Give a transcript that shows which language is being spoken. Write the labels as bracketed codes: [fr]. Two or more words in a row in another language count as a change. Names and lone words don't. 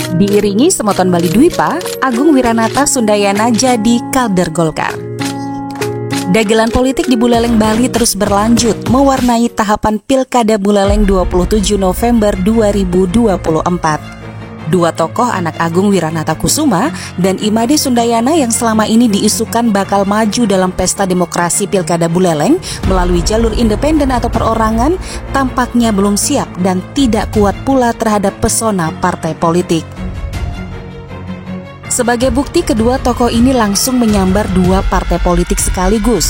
[id] Diiringi semoton Bali Dwipa, Agung Wiranata Sundayana jadi kader Golkar. Dagelan politik di Buleleng, Bali terus berlanjut, mewarnai tahapan Pilkada Buleleng 27 November 2024. Dua tokoh anak Agung Wiranata Kusuma dan Imade Sundayana yang selama ini diisukan bakal maju dalam pesta demokrasi Pilkada Buleleng melalui jalur independen atau perorangan tampaknya belum siap dan tidak kuat pula terhadap pesona partai politik. Sebagai bukti, kedua tokoh ini langsung menyambar dua partai politik sekaligus.